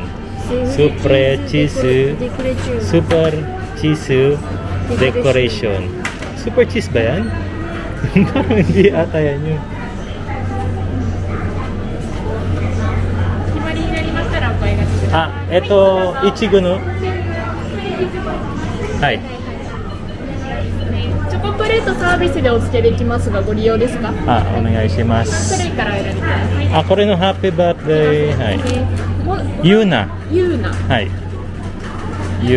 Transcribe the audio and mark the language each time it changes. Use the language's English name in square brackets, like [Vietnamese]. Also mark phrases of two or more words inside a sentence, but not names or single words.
[English] Super cheese, super cheese decoration. [Filipino] Super cheese ba yan? Parang hindi ata yan yun. Ito, [Japanese] Ichigo no? Hai. チョコプレートサービスでお付けできますがご利用ですか？お願いします。種類から選びたい。これのハッピーバースデー。はい。ユーナ。ユーナ。はい。ユ